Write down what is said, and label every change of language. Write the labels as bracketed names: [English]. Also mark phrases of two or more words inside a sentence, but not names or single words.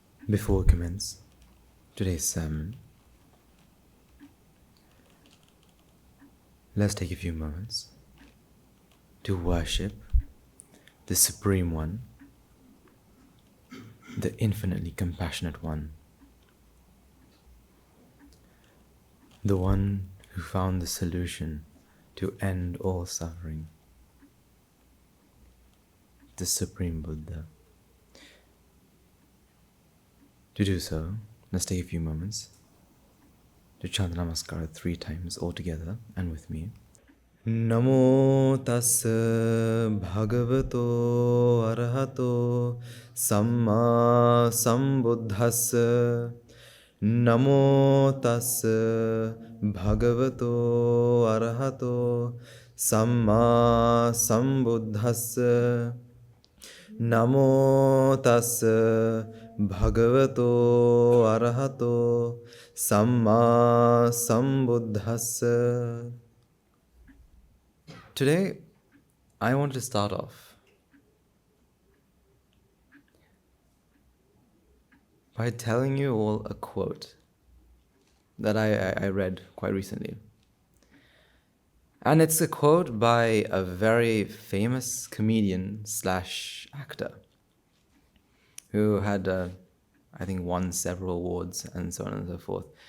[English] Before we commence today's sermon, let's take a few moments to worship the Supreme One, the infinitely compassionate One, the One who found the solution to end all suffering, the Supreme Buddha. To do so, let's take a few moments to chant Namaskar 3 times all together and with me. [Pali] Namo tassa bhagavato arahato samma sambuddhassa. Namo tassa bhagavato arahato samma sambuddhassa. Namo tassa bhagavato arahato samma sambuddhassa. [English] Today, I want to start off by telling you all a quote that I read quite recently. And it's a quote by a very famous comedian / actor who had, I think, won several awards and so on and so forth.